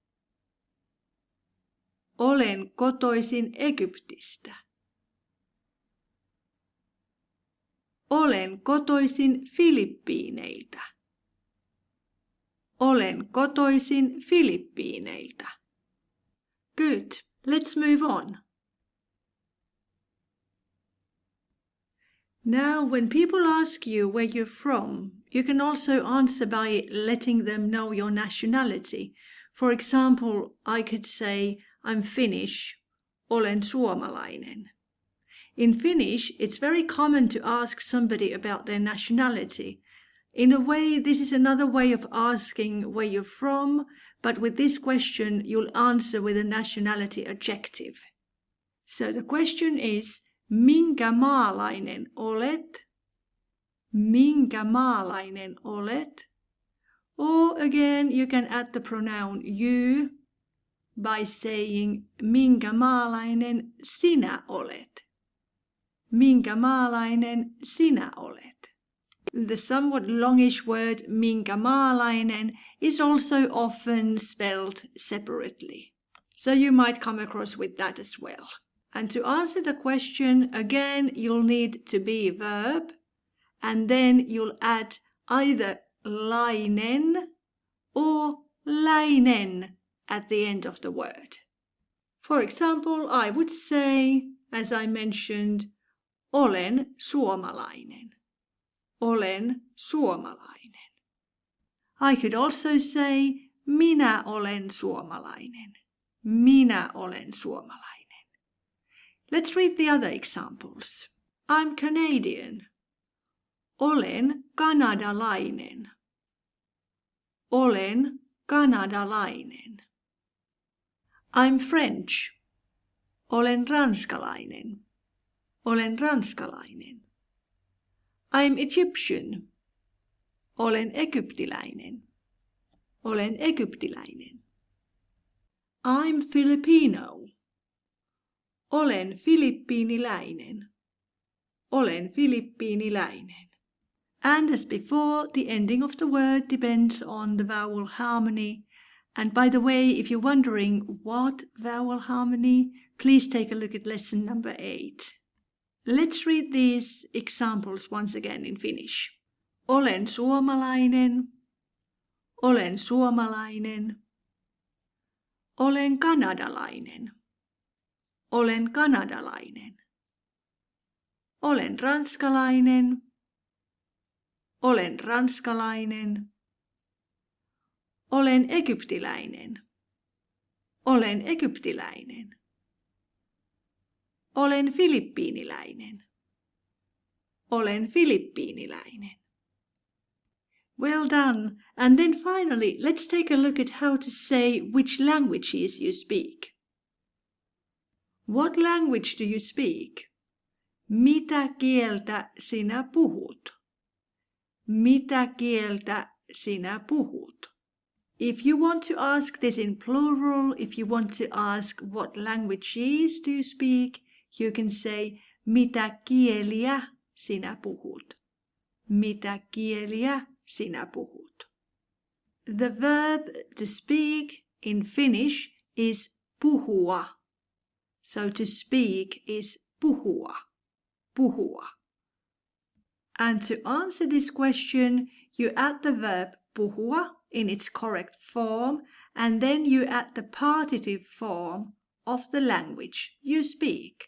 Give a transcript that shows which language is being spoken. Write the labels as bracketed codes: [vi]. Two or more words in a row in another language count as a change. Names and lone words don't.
[fi] Olen kotoisin Egyptistä. Olen kotoisin Filippiineiltä. Olen kotoisin Filippiineiltä. [en] Good. Let's move on. Now, when people ask you where you're from, you can also answer by letting them know your nationality. For example, I could say, I'm Finnish, [fi] olen suomalainen. [en] In Finnish, it's very common to ask somebody about their nationality. In a way, this is another way of asking where you're from, but with this question, you'll answer with a nationality adjective. So the question is, [fi] minkä maalainen olet? Minkä maalainen olet? [en] Or again, you can add the pronoun you by saying, [fi] minkä maalainen sinä olet? Minkä maalainen sinä olet? [en] The somewhat longish word [fi] minkä maalainen [en] is also often spelled separately. So you might come across with that as well. And to answer the question, again, you'll need to be a verb, and then you'll add either lainen or läinen at the end of the word. For example, I would say, as I mentioned, [fi] olen suomalainen. Olen suomalainen. [en] I could also say, [fi] minä olen suomalainen. Minä olen suomalainen. [en] Let's read the other examples. I'm Canadian. [fi] Olen kanadalainen. Olen kanadalainen. [en] I'm French. [fi] Olen ranskalainen. Olen ranskalainen. [en] I'm Egyptian. [fi] Olen egyptiläinen. Olen egyptiläinen. [en] I'm Filipino. [fi] Olen filippiiniläinen. Olen filippiiniläinen. [en] And as before, the ending of the word depends on the vowel harmony. And by the way, if you're wondering what vowel harmony, please take a look at lesson number 8. Let's read these examples once again in Finnish. [fi] Olen suomalainen. Olen suomalainen. Olen kanadalainen. Olen kanadalainen. Olen ranskalainen. Olen ranskalainen. Olen egyptiläinen. Olen egyptiläinen. Olen filippiiniläinen. Olen filippiiniläinen. [en] Well done. And then finally, let's take a look at how to say which languages you speak. What language do you speak? [fi] Mitä kieltä sinä puhut? Mitä kieltä sinä puhut? [en] If you want to ask this in plural, if you want to ask what languages do you speak, you can say, [fi] mitä kieliä sinä puhut? Mitä kieliä sinä puhut? [en] The verb to speak in Finnish is puhua. So to speak is puhua. [fi] Puhua. [en] And to answer this question, you add the verb puhua in its correct form, and then you add the partitive form of the language you speak.